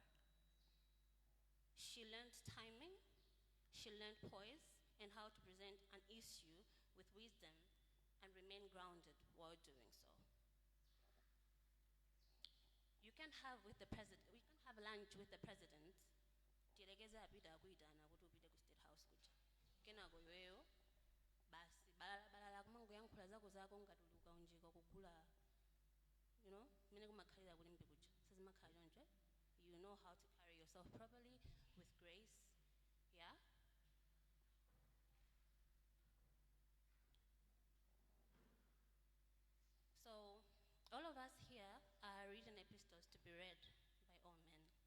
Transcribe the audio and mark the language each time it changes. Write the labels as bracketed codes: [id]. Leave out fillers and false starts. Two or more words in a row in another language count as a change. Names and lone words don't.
[en] She learned timing, she learned poise, and how to present an issue with wisdom and remain grounded while doing so. You can have with the president, we can have lunch with the president. [ny] Tilegeza apita kuitana kuti upite ku state house kuja. Kenako iweyo basi balala kumangoyankhula zako ngatuluka unjika kugula, [en] you know, [ny] mine kumakhalira kulimbe kuja sizimakhalira nje. [en] You know how to carry yourself properly with grace, yeah. So all of us here are reading epistles to be read by all men.